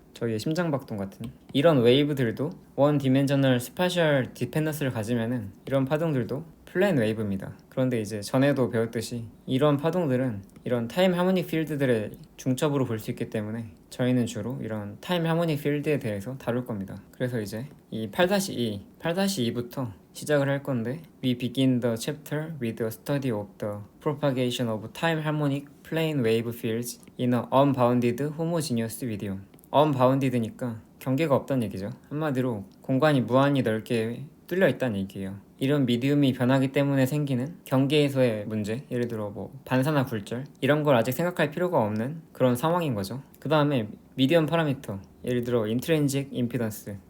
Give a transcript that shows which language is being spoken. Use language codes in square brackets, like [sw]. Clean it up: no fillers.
[ko] 저희의 심장박동 같은 이런 웨이브들도 원 디멘셔널 스파셜 디펜던스를 가지면은 이런 파동들도 플레인 웨이브입니다. 그런데 이제 전에도 배웠듯이 이런 파동들은 이런 타임 하모닉 필드들의 중첩으로 볼 수 있기 때문에 저희는 주로 이런 타임 하모닉 필드에 대해서 다룰 겁니다. 그래서 이제 이 8-2부터 시작을 할 건데 [en] We begin the chapter with a study of the propagation of time harmonic plane wave fields in an unbounded homogeneous medium. [ko] unbounded니까 경계가 없다는 얘기죠. 한마디로 공간이 무한히 넓게 뚫려 있다는 얘기예요. 이런 미디움이 변하기 때문에 생기는 경계에서의 문제, 예를 들어 뭐 반사나 굴절 이런 걸 아직 생각할 필요가 없는 그런 상황인 거죠. 그 다음에 미디엄 파라미터, 예를 들어 인트린직 임피던스,